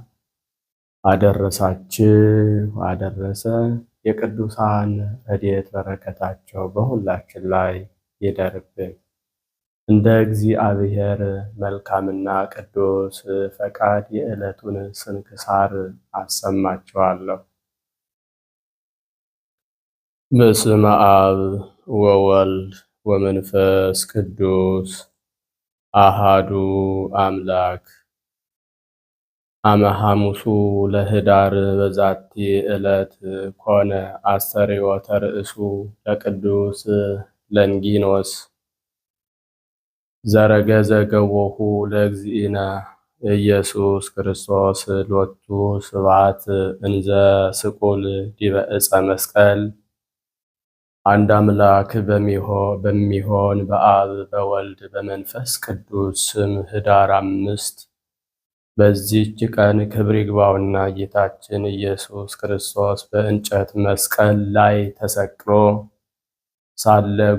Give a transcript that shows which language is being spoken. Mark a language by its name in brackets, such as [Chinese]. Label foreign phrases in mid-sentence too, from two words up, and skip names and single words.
[Amharic] አደረሳችሁ አደረሰ። የቅዱሳን ረድኤት በረከታቸው በሁላችን ላይ ይደርብን። እንደ እግዚአብሔር መልካምና ቅዱስ ፈቃድ የዕለቱን ስንክሳር አሰማችኋለሁ። [Geez] በስመ አብ ወወልድ ወመንፈስ ቅዱስ አሃዱ አምላክ። አመ ሐሙሱ ለኅዳር በዛቲ ዕለት ኮነ አስተርእዮተ ርእሱ ለቅዱስ ለንጊኖስ ዘረገዘ ገቦሁ ለእግዚእነ ኢየሱስ ክርስቶስ ሎቱ ስብሐት እንዘ ስቁል ዲበ ዕፀ መስቀል። [Amharic] አንድ አምላክ በሚሆን በአብ በወልድ በመንፈስ ቅዱስ ስም ኅዳር 5 በዚህች ቀን ክብር ይግባውና ጌታችን ኢየሱስ ክርስቶስ በእንጨት መስቀል ላይ ተሰቅሎ ሳለ